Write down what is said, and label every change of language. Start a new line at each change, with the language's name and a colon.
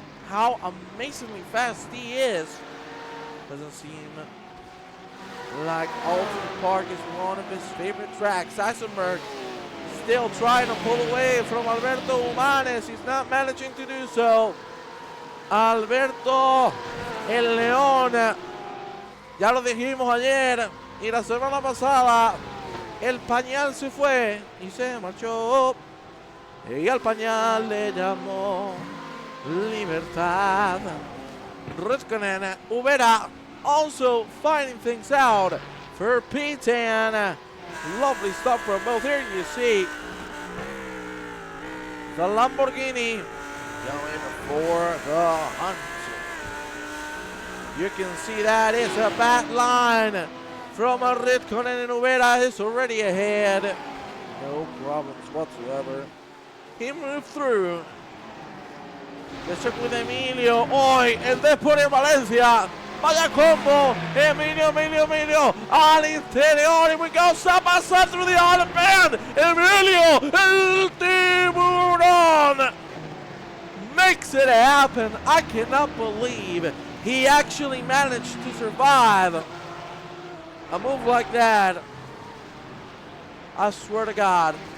English: how amazingly fast he is. Doesn't seem like Oulton Park is one of his favorite tracks. Eisenberg still trying to pull away from Alberto Humanes. He's not managing to do so.
Spanish: Alberto el León, ya lo dijimos ayer y la semana pasada, el pañal se fue y se marchó. Y al pañal le llamó libertad.
English: Ritkonen, Ubera also finding things out for P10. Lovely stuff from both. Here you see the Lamborghini going for the hunt. You can see that it's a bat line from a Ritkonen, and Ubera is already ahead. No problems whatsoever. He moved through. Let's check with Emilio.
Spanish: Hoy el Depor en Valencia. Vaya combo. Emilio. Al interior.
English: Here we go. Side by side through the island band. Emilio. El Tiburon makes it happen. I cannot believe he actually managed to survive a move like that. I swear to God.